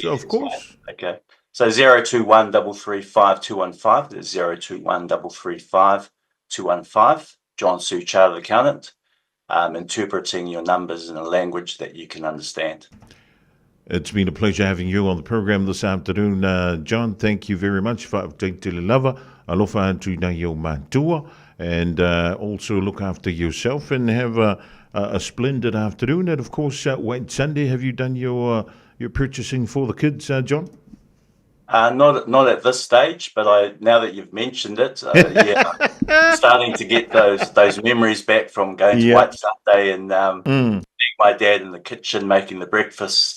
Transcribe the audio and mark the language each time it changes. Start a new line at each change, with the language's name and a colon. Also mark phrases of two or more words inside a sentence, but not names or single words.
English: Okay. So 021 335 215. There's 021 335 215. Jon Su, chartered accountant, interpreting your numbers in a language that you can understand. It's been a pleasure having you on the program this afternoon, John. Thank you very much for lava.
Samoan: Alofa atu na yo mantua,
English: and also look after yourself and have a splendid afternoon. And of course, White Sunday, have you done your purchasing for the kids, John? Not at this stage, but now that you've mentioned it, starting to get those memories back from going to White Sunday and seeing my dad in the kitchen making the breakfast.